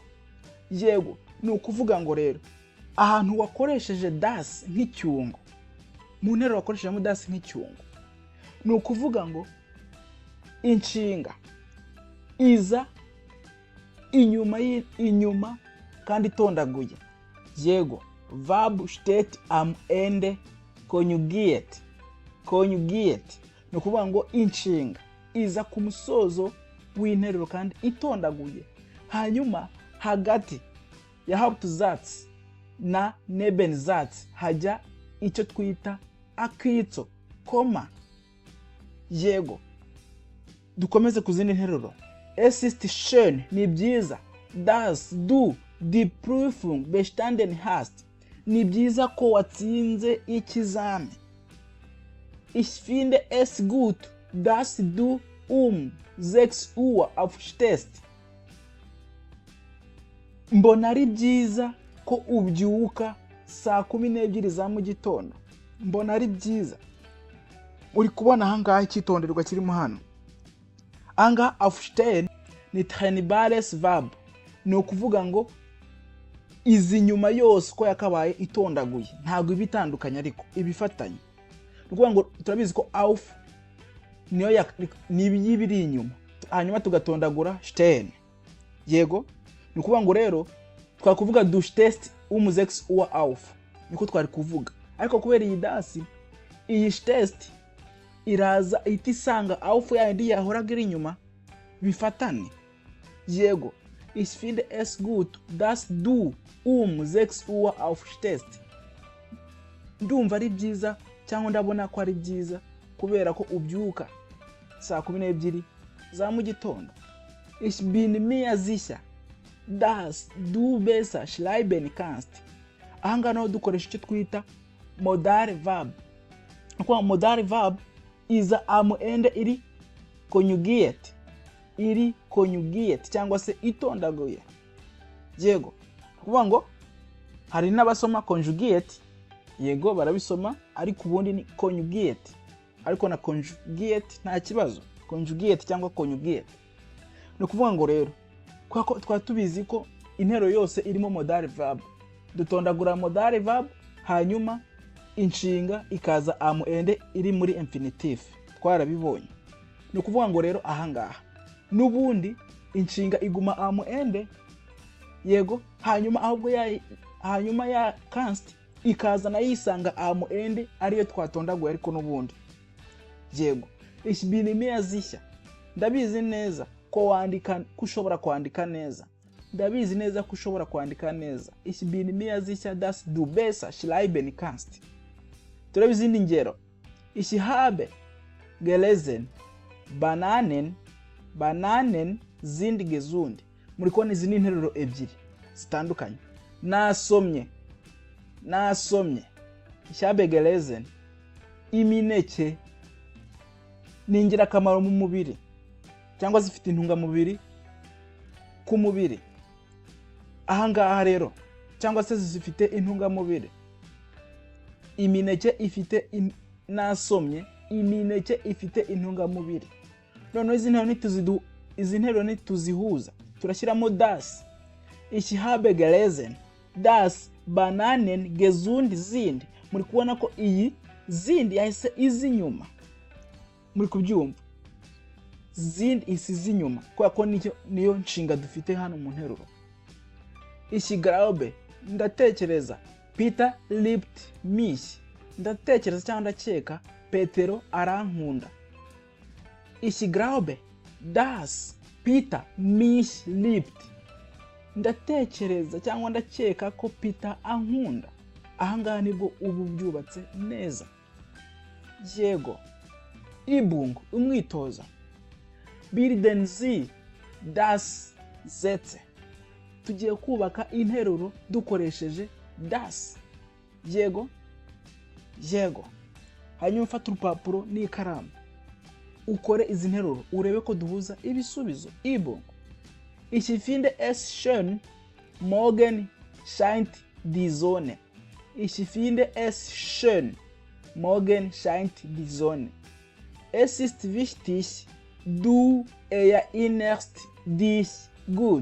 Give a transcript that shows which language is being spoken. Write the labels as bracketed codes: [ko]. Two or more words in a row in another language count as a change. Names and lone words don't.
[rw] Yego, ni ukuvuga ngo rero ahantu wakoresheje das nk'icyungo, mu nteruro wakoreshejemo das nk'icyungo, ni ukuvuga ngo inshinga iza inyuma kandi itondaguye. Yego, [de] verb steht am Ende konjugiert. [rw] Konjugiert ni ukuvuga ngo inshinga iza ku musozo w'interuro kandi itondaguye. Hanyuma hagati ya Hauptsatz na Nebensätze hajya icyo twita akitso, koma. Yego, dukomeze ku zindi nteruro. [de] Es ist schön, [rw] ni byiza, [de] dass du die Prüfung bestanden hast. [rw] Ni byiza ko watsinze ikizami. [de] Ich finde es gut, dass du 6 Uhr aufstehst. [rw] Mbona ari byiza ko ubyuka saa 12 za mu gitondo. Mbona ari byiza. Uri kubona ahangaha icyitonderwa kirimo hano. Anga aufstehen ni [de] trainbares verb. [rw] Ni ukuvuga ngo izi nyuma yose ko yakabaye itondaguye, ntago ibitandukanye ariko ibifatanye. Ni ukuvuga ngo turabizi ko auf niyo nibiri inyuma, hanyuma tugatondagura stehen. Yego, ni ukuvuga ngo rero twakuvuga [de] du stehst 6 Uhr auf, [rw] niko twari kuvuga. Ariko kubera iyi dasi, iyi stehst iraza itisanga auf yandi yahoraga iri inyuma bifatane. Yego, [de] ich finde es gut, dass du 6 Uhr aufstehst. [rw] Ndumva ari byiza cyangwa ndabona ko ari byiza kubera ko ubyuka saa 12 za mu gitondo. [de] Ich bin mir sicher, dass du besser schreiben kannst. [rw] Ahanga no dukoresha icyo twita [en] modal verb. [rw] Kwa [en] modal verb [rw] iza [de] am Ende [rw] iri konjugiert. Iri konjugiert cyangwa se itondaguye. Yego, kuvuga ngo hari n'abasoma conjugate. Yego, barabisoma ariko ubundi ni conjugate. Ariko na conjugate nta kibazo. Conjugate cyangwa conjugate. Ni kuvuga ngo rero kwako twatubizi ko interuro yose irimo [en] modal verb. [rw] Dutondagura [en] modal verb [rw] hanyuma inshinga ikaza [de] am Ende [rw] iri muri infinitive. Twarabibonye. Ni kuvuga ngo rero ahangaha nubundi inshinga iguma [de] am Ende. [rw] Yego, hanyuma ya kannst ikaza na yisanga [de] am Ende [rw] ariyo twatondaguye ariko nubundi. Yego, [de] ich bin mir sicher, [rw] ndabizi neza ko wandika kushobora kwandika neza. Ndabizi neza kushobora kwandika neza. [de] Ich bin mir sicher, dass du besser schreiben kannst. [rw] Turabizi izindi ngero. [de] Ich habe gelesen, Bananen sind gesund. [rw] Muri kubona izi ni interuro ebyiri zitandukanye. Nasomye [de] ich habe gelesen. [rw] Imineke ni ingirakamaro mu mubiri cyangwa zifite intungamubiri ku mubiri. Aha ngaha rero cyangwa se zifite intungamubiri. Imineke ifite nasomye, imineke ifite intungamubiri. None izi nteruro nituzihuza turashyiramo das. [de] Ich habe gelesen das Bananen gesund sind. [rw] Muri kubona ko iyi zindi yahise izi nyuma. Muri kubyumva, zindi isize inyuma kubera ko niyo nshinga dufite hano mu nteruro. [de] Ich glaube, ndatekereza, Peter liebt mich. [rw] Ndatekereza cyangwa ndakeka Petero arankunda. [de] Ich glaube, dass Peter mich liebt. [rw] Ndatekereza cyangwa ndakeka ko Peter ankunda. Aha ngaha nibwo ubu byubatse neza. Yego. [de] Übung, umwitozo. Bilden Sie das Sätze. [rw] Tugiye kubaka interuro dukoresheje das. Yego. Hanyuma ufata urupapuro n'ikaramu. Ukore izi nteruro urebe ko duhuza ibisubizo. [de] Übung. Ich finde es schön, morgen scheint die Sonne. Ich finde es schön, morgen scheint die Sonne. Es ist wichtig, du erinnerst dich gut.